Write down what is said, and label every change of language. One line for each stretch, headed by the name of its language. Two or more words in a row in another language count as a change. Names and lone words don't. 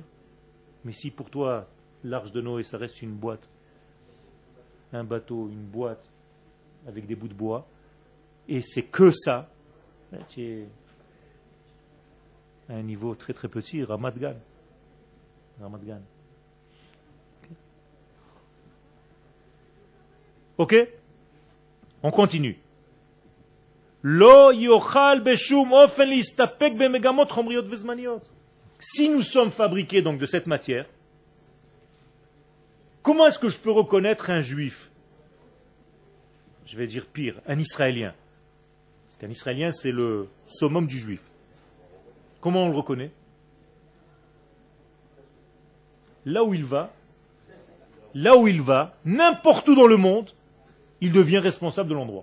French: Mais si pour toi, l'arche de Noé, ça reste une boîte, un bateau, une boîte, avec des bouts de bois, et c'est que ça, ben, tu es à un niveau très très petit, Ramat Gan. Ramat Gan. Ok? On continue.
Hebrew: לא יוכל בשום אופן להסתפק במגמות חומריות וזמניות.
French: Si nous sommes fabriqués donc de cette matière, comment est-ce que je peux reconnaître un juif? Je vais dire pire, un Israélien. Parce qu'un Israélien, c'est le summum du juif. Comment on le reconnaît? Là où il va, là où il va, n'importe où dans le monde, il devient responsable de l'endroit.